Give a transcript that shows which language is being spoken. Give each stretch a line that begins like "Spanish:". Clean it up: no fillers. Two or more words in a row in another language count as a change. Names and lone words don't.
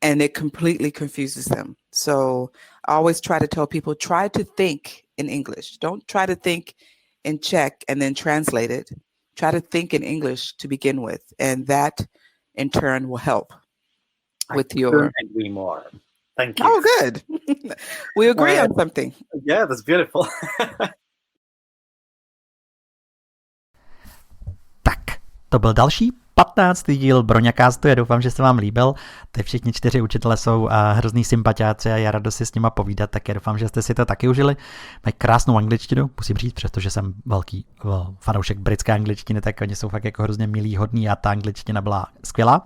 English: and it completely confuses them. So I always try to tell people, try to think in English. Don't try to think in Czech and then translate it. Try to think in English to begin with, and that in turn will help with your... couldn't agree more. Thank you. Oh, good. We agree on something. Yeah, that's beautiful.
Czech: Tak, to byl další 15. díl BroňaCastu. Já doufám, že se vám líbil. Ty všichni 4 učitelé jsou hrozný sympatiáci a já rád si s nima povídat, tak já doufám, že jste si to taky užili. Mají krásnou angličtinu, musím říct, přestože jsem velký fanoušek britské angličtiny, tak oni jsou fakt jako hrozně milí, hodní a ta angličtina byla skvělá.